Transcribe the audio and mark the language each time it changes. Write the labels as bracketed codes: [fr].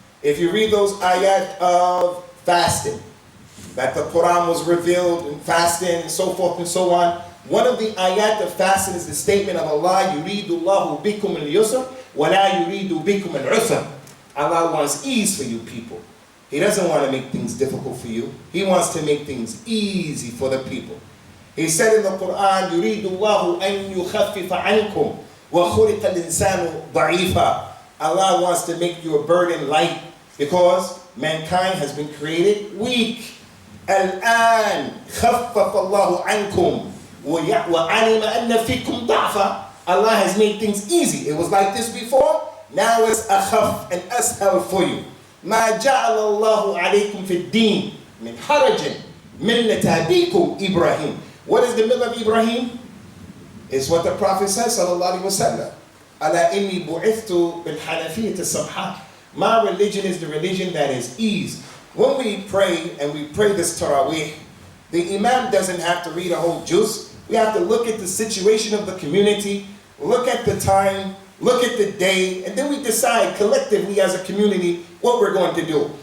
[en] If you read those ayat of fasting, that the Quran was revealed in fasting and so forth and so on, one of the ayat of fasting is the statement of Allah, [ar] يُرِيدُ اللَّهُ بِكُمُ الْيُسْرَ وَلَا يُرِيدُ بِكُمُ الْعُسْرَ. [en] Allah wants ease for you people. He doesn't want to make things difficult for you. He wants to make things easy for the people. He said in the Quran, [ar] يُرِيدُ اللَّهُ أَن يُخَفِّفَ عَنْكُمْ وَخُلِقَ الْإِنسَانُ ضَعِيفًا. [en] Allah wants to make your burden light because mankind has been created weak. [ar] الآن خفف الله عنكم وعلم أن فيكم ضعفا. [en] Allah has made things easy. It was like this before. Now it's أخف and أسهل for you. [ar] ما جعل الله عليكم في الدين من حرج ملة أبيكم إبراهيم. [en] What is the millah of Ibrahim? It's what the Prophet says, sallallahu alaihi wasallam. [ar] ألا إني بعثت بالحنفية السمحاء. [en] My religion is the religion that is ease. When we pray, and we pray this Taraweeh, the Imam doesn't have to read a whole juz. We have to look at the situation of the community, look at the time, look at the day, and then we decide collectively as a community what we're going to do.